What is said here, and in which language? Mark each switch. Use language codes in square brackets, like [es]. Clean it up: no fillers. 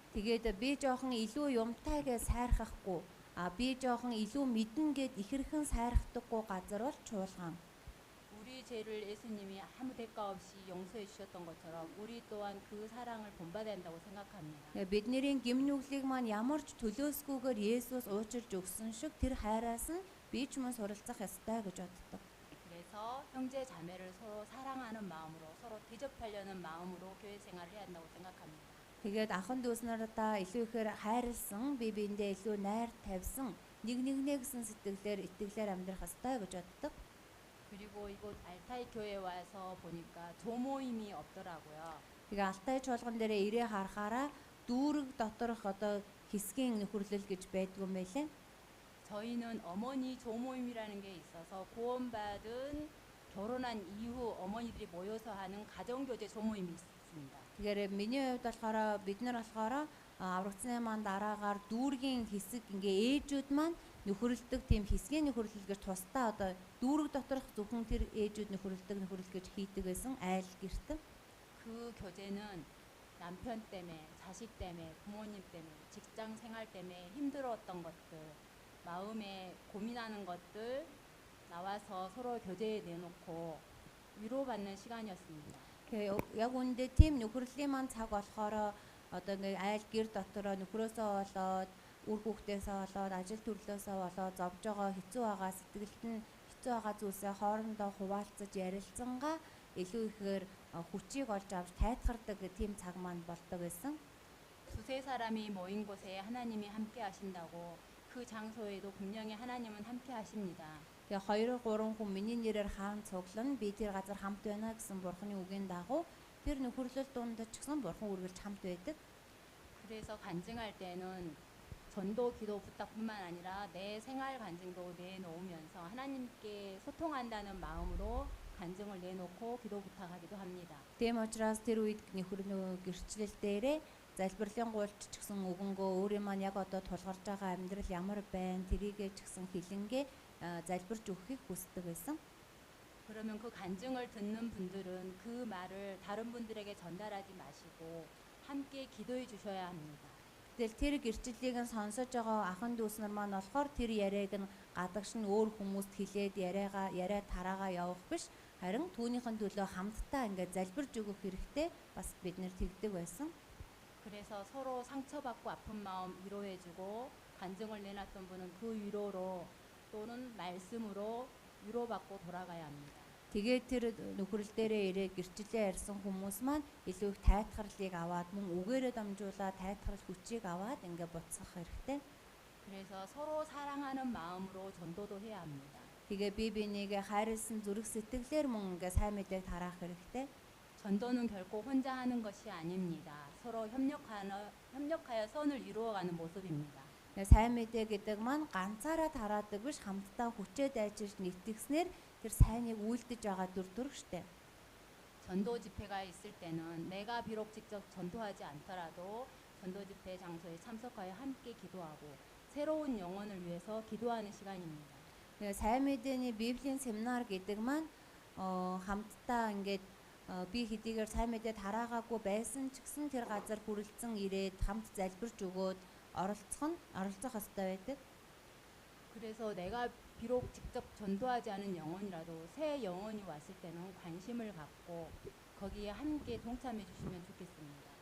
[mn] Тэгээд би жоохон илүү юмтай гэж сайрхахгүй би жоохон илүү мэднэ гэд ихэрхэн сайрхдаггүй газар бол чуулган. [ko] 우리 죄를 예수님이 아무 대가 없이 용서해 주셨던 것처럼 우리 또한 그 사랑을 본받아야 한다고 생각합니다. [mn] Бидний гимнүглийг маань ямар ч төлөөсгүйгээр Есүс уучирж өгсөн шиг тэр хайраас нь би ч мөн суралцах ёстой гэж боддог. [ko] 그래서 형제 자매를 서로 사랑하는 마음으로 서로 대접하려는 마음으로 교회 생활을 해야 한다고 생각합니다. [mn] Тэгээд ахын дүүс нарадаа илүү ихээр хайрлсан, бие биендээ илүү найр тавьсан, нэг нэгнээ гэсэн сэтгэлээр итгэлээр амьдрах ёстой гэж боддог. [ko] 그리고 이곳 알타이 교회에 와서 보니까 조모임이 없더라고요. [mn] Тэгээ Алтай чуулган дээрээ ирээ харахаараа дүүрэг доторх хэсгийн нөхөрлөл гэж байдгүй юм байлээ. [ko] 저희는 어머니 조모임이라는 게 있어서 구원받은 결혼한 이후 어머니들이 모여서 하는 가정교제 조모임이 있습니다. [mn] Тэгэхээр миний хувьд болохоор бид нар болохоор аврагдсны маань дараагаар дүүргийн хэсэг ингээ ээжүүд маань нөхөрлөдөг тийм хэсгийн нөхөрлөл гэж тусдаа дүүрэг доторх зөвхөн тэр ээжүүд нөхөрлөл гэж хийдэг байсан айл гэрт. [ko] 그 교제는 남편 때문에, 자식 때문에, 부모님 때문에, 직장 생활 때문에 힘들었던 것들, 마음에 고민하는 것들 나와서 서로 교제에 내놓고 위로받는 시간이었습니다. [mn] Яг үүндээ тийм нөхөрлийн маань цаг болохоор ингээ айл гэр дотороо нөхрөөсөө болоод үр хүүхдээсээ болоод ажил төрлөөсөө болоод зовж байгаа хэцүү байгаа сэтгэлд нь хэцүү байгаа зүйлсээ хоорондоо хуваалцаж ярилцсангаа илүү ихээр хүчийг олж авч тайтгардаг тийм цаг маань болдог байсан. [ko] 두세 사람이 모인 곳에 하나님이 함께 하신다고 그 장소에도 분명히 하나님은 함께 하십니다. [mn] Тэгээ 2-3 хүн миний нэрээр хаан цуглан би тэр газар хамт байна гэсэн бурхны үгийн дагуу тэр нөхөрлөл дунд ч гэсэн бурхан үргэлж хамт байдаг. [ko] 그래서 간증할 때는 전도 기도 부탁뿐만 아니라 내 생활 간증도 내놓으면서 하나님께 소통한다는 마음으로 간증을 내놓고 기도 부탁하기도 합니다. [mn] Тийм учраас тэр үед нөхөрнөө гэрчлэл дээрээ залбирлын гуйлч ч гэсэн өгөнгөө өөрийн маань яг одоо тулгарч байгаа амьдрал ямар байна тэрийгээ ч гэсэн хилэнгээ залбирч өгөхийг хүсдэг байсан. [ko] 그러면 그 간증을 듣는 분들은 그 말을 다른 분들에게 전달하지 마시고 함께 기도해 주셔야 합니다. [mn] Тэгэл тэр гэрчлэлийг нь сонсож байгаа ахын дүүс нар маань болохоор тэр яриаг нь гадагш нь өөр хүмүүст хэлээд яриа тараагаа явах биш харин түүнийхэн төлөө хамтдаа ингээд залбирж өгөх хэрэгтэй бас бид нэр тэгдэг байсан. [ko] 그래서 서로 상처받고 아픈 마음 위로해주고 간증을 내놨던 분은 그 위로로 또는 말씀으로 위로받고 돌아가야 합니다. [mn] Тэгээд тэр нөхрөл дээрээ ирээд гэрчлэлээ ярьсан хүмүүс маань илүү их тайтгарлыг аваад мөн үгээрээ дамжуулаад тайтгарл хүчийг аваад ингээд буцах хэрэгтэй. [ko] 그래서 서로 사랑하는 마음으로 전도도 해야 합니다. [mn] Тэгээ би бинийгээ хайрлсан зүрх сэтгэлээр мөн ингээд сайн мэдээг тараах хэрэгтэй. [ko] 전도는 결코 혼자 하는 것이 아닙니다. 서로 협력하여 선을 이루어가는 모습입니다. [mn] Сайн мэдээ гэдэг маань ганцаараа тараадаг биш хамтдаа хүчээ дайжирч нэгтгэснээр тэр сайныг үйлдэж байгаа дүр төрх штэ. [ko] 전도 집회가 있을 때는 내가 비록 직접 전도하지 않더라도 전도 집회 장소에 참석하여 함께 기도하고 새로운 영혼을 위해서 기도하는 시간입니다. [mn] Сайн мэдээний Библийн семинар гэдэг маань хамтдаа ингээд би хэдийгээр сайн мэдээ тараагаагүй байсан ч гэсэн тэр газар хүрэлцэн ирээд хамт залбирч өгөөд оролцох ёстой байдаг. [ko] 그래서 내가 비록 직접 전도하지 않은 영혼이라도 새 영혼이 왔을 때는 관심을 갖고 거기에 함께 동참해 주시면 좋겠습니다.